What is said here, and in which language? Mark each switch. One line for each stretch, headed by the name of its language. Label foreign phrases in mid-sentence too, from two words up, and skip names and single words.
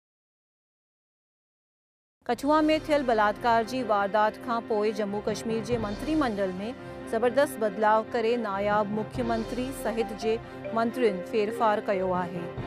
Sindhi: कठुआ में थियल बलात्कार जी वारदात खां पोइ जम्मू कश्मीर जे मंत्रिमंडल में ज़बरदस्त बदलाव करे नायाब मुख्यमंत्री सहित जे मंत्रियुनि फेरफार कयो आहे।